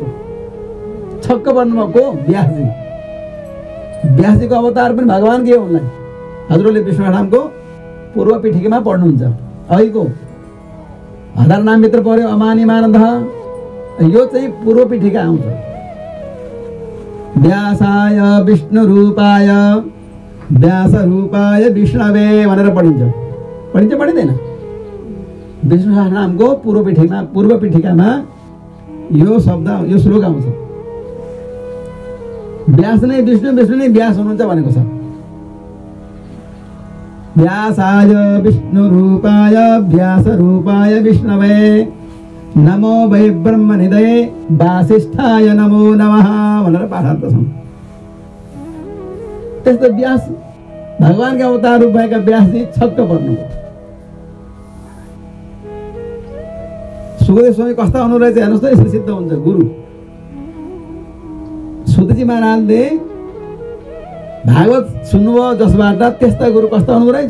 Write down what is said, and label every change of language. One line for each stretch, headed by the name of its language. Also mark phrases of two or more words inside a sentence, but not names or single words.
Nepali: छक्क पर्नुभएको व्यासजी। व्यासजीको अवतार पनि भगवान के हो उनलाई हजुरले विष्णुरामको पूर्व पीठिकामा पढ्नुहुन्छ। अहिलेको 1000 नामभित्र पर्यो अमानी मानन्द, यो चाहिँ पूर्व पीठिका आउँछ।
Sanskrit: व्यासाय विष्णु रूपाय व्यास रूपाय विष्णवे
Nepali: भनेर पढिन्छ, पढिन्छ पढिँदैन? विष्णु सहस्रनामको पूर्व पीठिकामा यो शब्द, यो श्लोक आउँछ। व्यास नै विष्णु, विष्णु नै व्यास हुनुहुन्छ भनेको छ।
Sanskrit: व्यासाय विष्णु रूपाय व्यास रूपाय विष्णवे नमो वै ब्रह्म निधये वासिष्ठाय नमो नमः
Nepali: भनेर पाठार्थ छ। त्यस्तो व्यास भगवानका अवतार रूप भएका व्यासजी छक्क पर्नुभयो। सुखदेव स्वामी कस्ता हुनु रहेछ हेर्नुहोस् त, यसरी सिद्ध हुन्छ गुरु। सुतजी महाराजले भागवत सुन्नुभयो जसबाट, त्यस्ता गुरु कस्ता हुनु रहेछ।